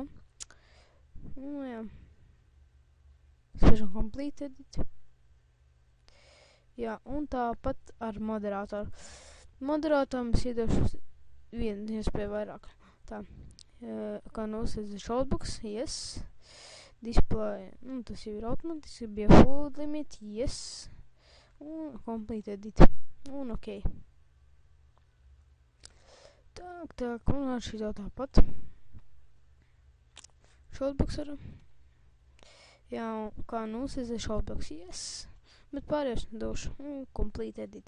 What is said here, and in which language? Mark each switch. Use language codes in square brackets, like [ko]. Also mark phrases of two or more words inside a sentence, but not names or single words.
[lv] Un jā. Spiežam [en] complete edit. [lv] Jā, un tāpat ar moderātoru. Moderātoram es iedošu vienu iespēju vairāk. Tā. Kā nosēdz shoutbox, yes. Display, tas jau ir automatiski, bija [en] full limit, [lv] yes. Un [en] complete edit. [lv] Un ok. Tā, un ar šitā tāpat. Shoutbox varam. Jā, kā nosēdz shoutbox, yes. Bet pārējos nedošu. Un [en] complete edit.